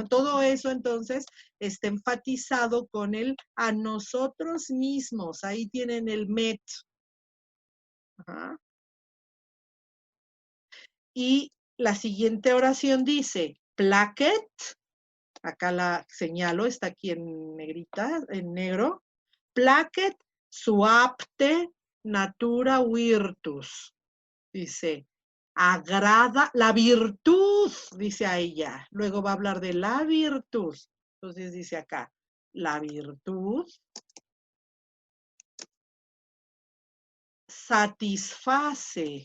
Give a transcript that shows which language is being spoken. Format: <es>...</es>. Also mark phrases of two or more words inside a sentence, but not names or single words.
<es>Todo eso entonces está enfatizado con el a nosotros mismos, ahí tienen el met. Ajá. Y la siguiente oración dice, placet, acá la señalo, está aquí en negrita, en negro,</es> <la>placet suapte natura virtus.</la> <es>Dice, agrada la virtud, dice a ella. Luego va a hablar de la virtud. Entonces dice acá, la virtud satisface.</es>